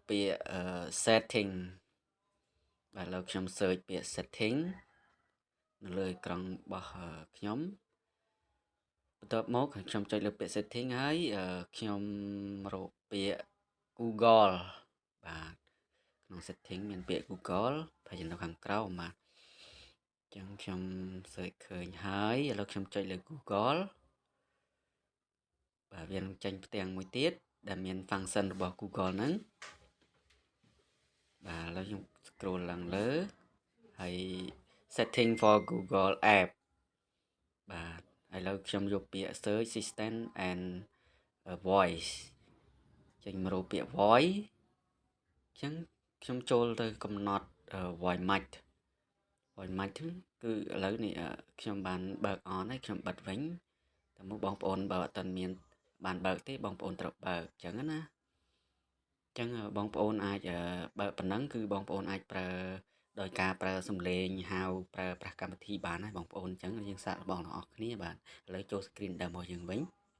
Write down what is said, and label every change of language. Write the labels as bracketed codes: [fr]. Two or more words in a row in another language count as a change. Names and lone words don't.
[km] ពាក្យ setting បាទឥឡូវខ្ញុំ search ពាក្យ setting នៅលើអេក្រង់របស់ខ្ញុំបន្ទាប់មកខ្ញុំចុចលើពាក្យ setting ហើយខ្ញុំរកពាក្យ Google បាទក្នុង setting មានពាក្យ Google ប្រហែលនៅខាងក្រោមបាទអញ្ចឹងខ្ញុំ search ឃើញហើយឥឡូវខ្ញុំចុចលើ Google បាទវានឹងចេញផ្ទាំងមួយទៀតដែលមាន function របស់ Google ហ្នឹងបាទឥឡូវខ្ញុំ scroll ឡើងលើហើយ [en] setting for Google app [km] បាទឥឡូវខ្ញុំយកពាក្យ [en] search system and voice [km] ចេញមករកពាក្យ voice អញ្ចឹងខ្ញុំចូលទៅកំណត់ [en] voice mic [km] គឺឥឡូវនេះខ្ញុំបានបើក on ហើយខ្ញុំបិទវិញតែមកបងប្អូនបើអត់ទាន់មានបានបើកទេបងប្អូនត្រូវបើកអញ្ចឹងណាអញ្ចឹងបងប្អូនអាចបើកប៉ុណ្ណឹងគឺបងប្អូនអាចប្រើដោយការប្រើសំឡេងហៅប្រើប្រាស់កម្មវិធីបានហើយបងប្អូនអញ្ចឹងយើងសាកល្បងទាំងអស់គ្នាបាទឥឡូវចូល screen ដើមរបស់យើងវិញ